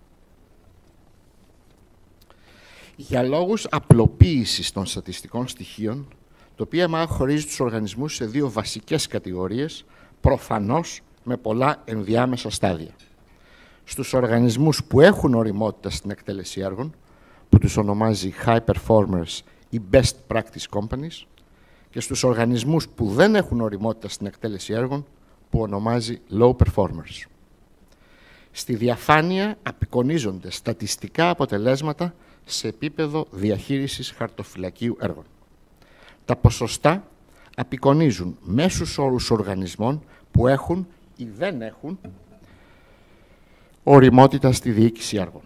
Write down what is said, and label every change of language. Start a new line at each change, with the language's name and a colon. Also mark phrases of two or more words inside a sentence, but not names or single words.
Greek: Για λόγους απλοποίησης των στατιστικών στοιχείων, το PMI χωρίζει τους οργανισμούς σε δύο βασικές κατηγορίες, προφανώς με πολλά ενδιάμεσα στάδια. Στους οργανισμούς που έχουν ωριμότητα στην εκτέλεση έργων, που τους ονομάζει
English: high performers
Greek: ή
English: best practice companies,
Greek: και στους οργανισμούς που δεν έχουν ωριμότητα στην εκτέλεση έργων, που ονομάζει
English: low performers.
Greek: Στη διαφάνεια απεικονίζονται στατιστικά αποτελέσματα σε επίπεδο διαχείρισης χαρτοφυλακίου έργων. Τα ποσοστά απεικονίζουν μέσους όρους οργανισμών που έχουν ή δεν έχουν ωριμότητα στη διοίκηση έργων.